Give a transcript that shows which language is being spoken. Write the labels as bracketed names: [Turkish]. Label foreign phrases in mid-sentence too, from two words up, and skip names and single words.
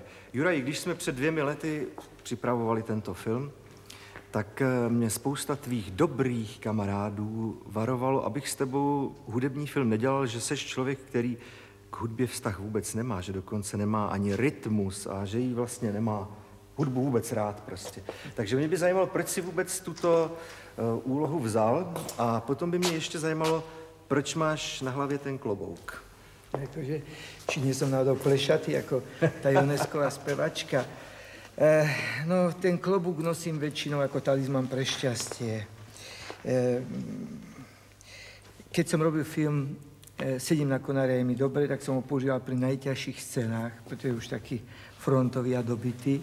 [Czech] Juraj, když jsme před 2 lety připravovali tento film, tak mě spousta tvých dobrých kamarádů varovalo, abych s tebou hudební film nedělal, že seš člověk, který k hudbě vztah vůbec nemá, že dokonce nemá ani rytmus a že jí vlastně nemá hudbu vůbec rád prostě. Takže mě by zajímalo, proč si vůbec tuto úlohu vzal a potom by mě ještě zajímalo, proč máš na hlavě ten klobouk? [Slovak] Pretože, či nie som náhodou plešatý, ako tá Jonesková spevačka. No, ten klobúk nosím väčšinou ako talizman pre šťastie. Keď som robil film Sedím na konári, je mi dobre, tak som ho používal pri najťažších scénách, pretože je už taký frontový a dobitý.